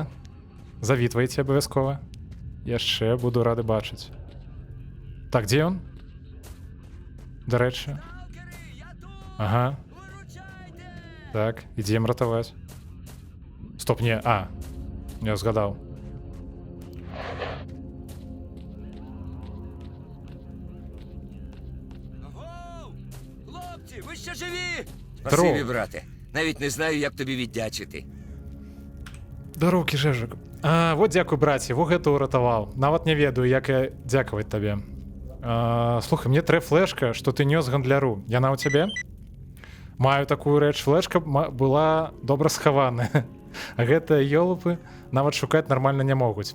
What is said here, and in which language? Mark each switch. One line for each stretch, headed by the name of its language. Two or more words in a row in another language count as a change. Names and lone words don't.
Belarusian: Завітвайце абавязкова. Яшчэ буду рады бачыць. Так, дзе ён? Дарэчы. Ага. Так, ідзем ратаваць. Стоп, не, я згадаў.
Ukrainian: Хлопці, ви ще живі? Спасибі, брате. Навіть не знаю, як тобі віддячити.
Belarusian: Дароўкі, жэжак. Вот дзякуй, браце, во гэта ўратаваў. Нават не ведаю, як я дзякаваць табе. Слухай, мне трэ флешка, што ты нёс гандляру. Яна ў цябе? Маю такую рэч. Флешка была добра схаваная. А гэтыя ёлупы нават шукаць нармальна не могуць.